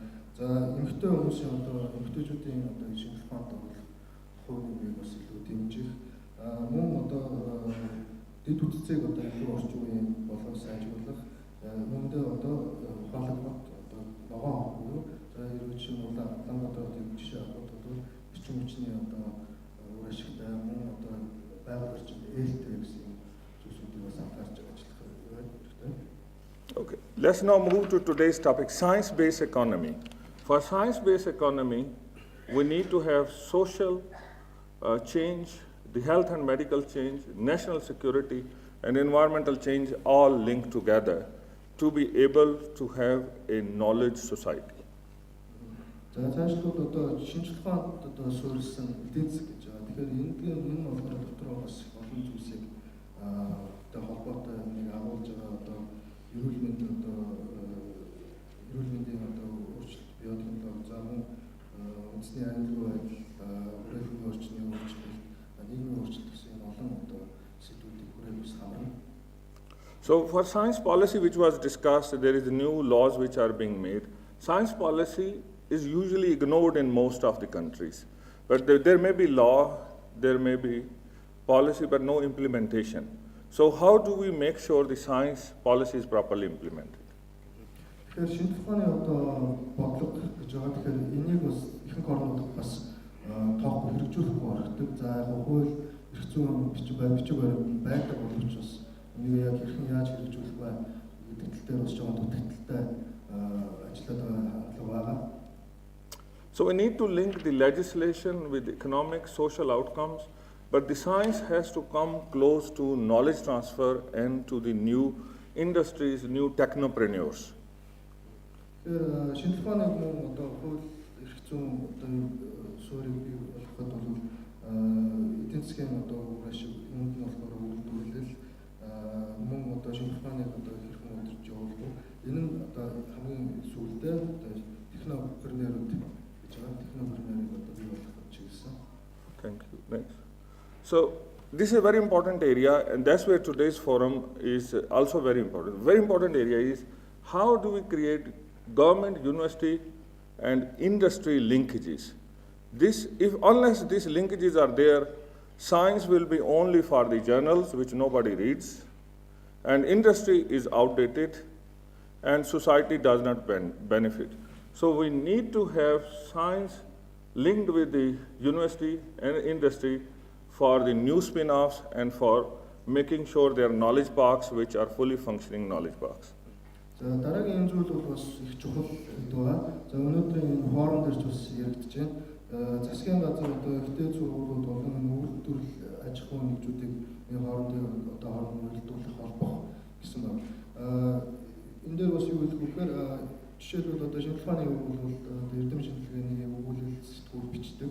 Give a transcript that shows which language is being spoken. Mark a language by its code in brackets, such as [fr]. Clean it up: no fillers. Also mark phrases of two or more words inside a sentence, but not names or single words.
[mn] За эмэгтэй хүмүүсийн одоо эмэгтэйчүүдийн одоо шинжлэх ухаанд орох хувийг бас илүү дэмжих мөн одоо дэд үтцийг одоо илүү орчин үеийн болгох сайжруулах үүндээ одоо ухаалаг одоо ногоон буюу за ерөнхийдөө чинь Улаанбаатарын жишээ авах бол бичиг хүчний одоо үр ашигтай мөн одоо байгаль орчинд ээлтэй гэсэн зүйлсүүдийг бас анхаарч ажиллах хэрэгтэй. [en] Okay, let's now move to today's topic, science-based economy. For science-based economy, we need to have social change, the health and medical change, national security, and environmental change all linked together to be able to have a knowledge society. [mn] За цаашлбал одоо шинжлэх ухаанд одоо суурилсан эдийн засаг гэж байгаа. Тэгэхээр энэ болгоно дотроо бас олон зүйлсийг одоо холбоотой нэг агуулж байгаа одоо эрүүл мэндийн одоо өөрчлөлт биотехнологи за мөн үндэсний аюулгүй байдал, хүрээлэнгийн орчны өөрчлөлт, нийгмийн өөрчлөлт гэсэн олон одоо сэдвүүдийг хүрээх ус хамрна. [en] So for science policy which was discussed, there is new laws which are being made. Science policy is usually ignored in most of the countries. But there may be law, there may be policy, but no implementation. So how do we make sure the science policy is properly implemented? [mn] Тэгэхээр шинжлэх ухааны одоо бодлого гэж байгаа. Тэгэхээр энийг бас ихэнх орнуудад бас тоохгүй хэрэгжүүлэхгүй орхидог. За яг хууль эрх зүйн бичиг баримт байдаг боловч бас энийг яг хэрхэн яаж хэрэгжүүлэх вэ гэдэг тал дээр бас жоохон дутагдaltaй ажиллаад байгаа хандлага байгаа. [en] So we need to link the legislation with economic, social outcomes, but the science has to come close to knowledge transfer and to the new industries, new technopreneurs. [mn] Тэгэхээр шинжлэх ухааны мөн одоо хууль эрх зүйн одоо суурийг бий болгоход бол эдийн засгийн одоо ашиг үүнд нь болохоор үйлдвэрлэл мөн одоо шинжлэх ухааныг одоо хэрхэн удирж явуулах энэ нь одоо хамгийн сүүлдээ одоо технопренерүүд гэж байгаа технопренерийг одоо бий болгох чиглэсэн. [en] Thank you. Next. So this is a very important area, and that's where today's forum is also very important. Very important area is how do we create government, university, and industry linkages. Unless these linkages are there, science will be only for the journals, which nobody reads, and industry is outdated, and society does not benefit. So we need to have science linked with the university and industry for the new spin-offs and for making sure there are knowledge parks which are fully functioning knowledge parks. [mn] За дараагийн энэ зүйл бол бас их чухал байна. За өнөөдрийн энэ форум дээр ч бас яригдж байна. Засгийн газар одоо ихтэй сургуулиуд болон үйлдвэрлэл аж ахуйн нэгжүүдийг энэ форум дээр одоо хоорондоо үйлдвэрлэх холбох гэсэн байна. Энэ дээр бас юу гэдэг вэ гэхээр жишээлбэл одоо шинжлэх ухааны өгүүлбэл бол эрдэм шинжилгээний өгүүлбэл сэтгүүр бичдэг.